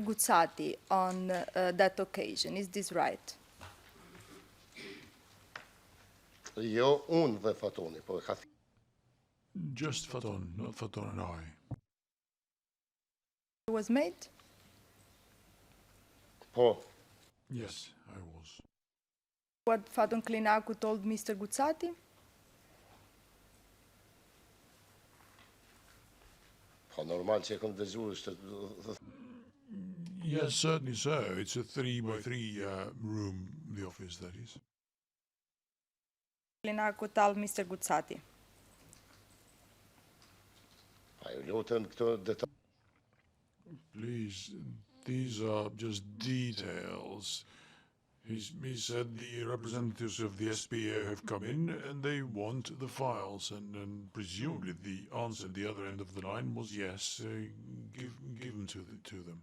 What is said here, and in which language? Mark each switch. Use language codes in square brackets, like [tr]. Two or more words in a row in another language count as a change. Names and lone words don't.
[en] Gucati on that occasion. Is this right? [sq] jo unë dhe Fatoni, po ka [en] Just Faton, not Faton and I. Was made? [sq] po. [en] Yes, I was. What Faton Klinakou told Mr. Gucati? [sq] Po normal që e kam dëgjuar është [en] Yes, certainly so. It's a 3-by-3 room, the office, that is. Klinakou told Mr. Gucati. [sq] Ajo lutem këto detaj. [en] Please, these are just details. He said the representatives of the SPA have come in and they want the files, and presumably the answer at the other end of the line was yes, give them to them.